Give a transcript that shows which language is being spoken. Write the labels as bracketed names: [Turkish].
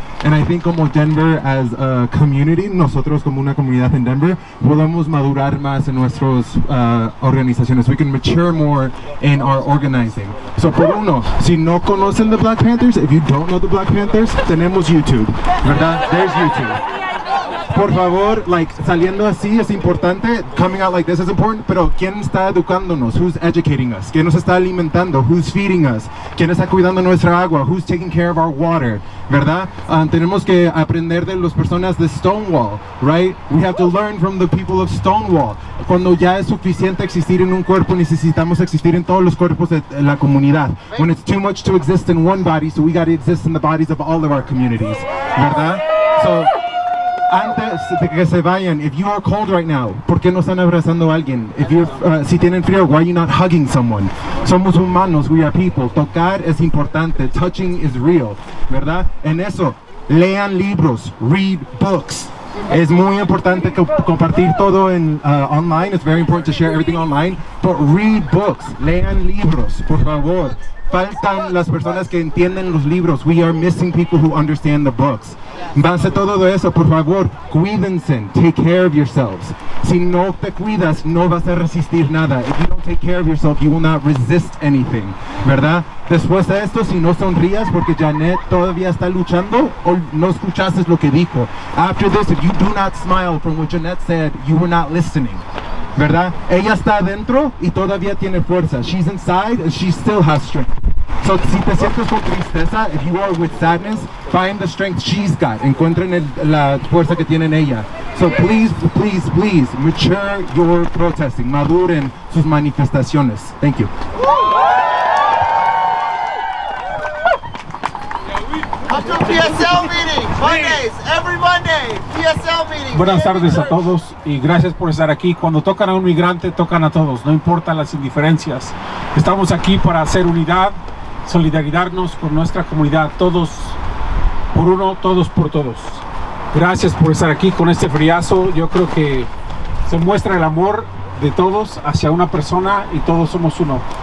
[English] And I think [Spanish] como Denver [English] as a community, [Spanish] nosotros como una comunidad en Denver, podemos madurar más en nuestras organizaciones. [English] We can mature more in our organizing. So [Spanish] por uno, si no conocen [English] the Black Panthers, if you don't know the Black Panthers, [Spanish] tenemos YouTube, ¿verdad? [English] There's YouTube. [Spanish] Por favor, like, saliendo así es importante, [English] coming out like this is important, [Spanish] pero ¿quién está educándonos? [English] Who's educating us? [Spanish] ¿Quién nos está alimentando? [English] Who's feeding us? [Spanish] ¿Quién está cuidando nuestra agua? [English] Who's taking care of our water? [Spanish] ¿Verdad? Tenemos que aprender de las personas de Stonewall, right? [English] We have to learn from the people of Stonewall. [Spanish] Cuando ya es suficiente existir en un cuerpo, necesitamos existir en todos los cuerpos de la comunidad. [English] When it's too much to exist in one body, so we got to exist in the bodies of all of our communities, ¿verdad? [Spanish] So, antes de que se vayan, [English] if you are cold right now, [Spanish] ¿por qué no están abrazando a alguien? [English] If you're, [Spanish] si tienen frío, [English] why are you not hugging someone? [Spanish] Somos humanos, [English] we are people. [Spanish] Tocar es importante, [English] touching is real, [Spanish] ¿verdad? En eso, lean libros, [English] read books. [Spanish] Es muy importante compartir todo en online. [English] It's very important to share everything online. But read books, [Spanish] lean libros, por favor. Faltan las personas que entienden los libros. [English] We are missing people who understand the books. [Spanish] Base todo eso, por favor, cuídense, [English] take care of yourselves. [Spanish] Si no te cuidas, no vas a resistir nada. [English] If you don't take care of yourself, you will not resist anything, ¿verdad? [Spanish] Después de esto, si no sonrías porque Jeanette todavía está luchando o no escuchaste lo que dijo. [English] After this, if you do not smile from what Jeanette said, you were not listening, ¿verdad? [Spanish] Ella está adentro y todavía tiene fuerza. [English] She's inside and she still has strength. So, [Spanish] si te sientes con tristeza, [English] if you are with sadness, find the strength she's got. [Spanish] Encuentren la fuerza que tiene ella. [English] So please, please, please, mature your protesting. [Spanish] Maduren sus manifestaciones. [English] Thank you. Come to PSL meeting, Mondays, every Monday, PSL meeting. [Spanish] Buenas tardes a todos y gracias por estar aquí. Cuando tocan a un migrante, tocan a todos, no importa las indiferencias. Estamos aquí para hacer unidad, solidarizarnos con nuestra comunidad, todos por uno, todos por todos. Gracias por estar aquí con este friazo. Yo creo que se muestra el amor de todos hacia una persona y todos somos uno.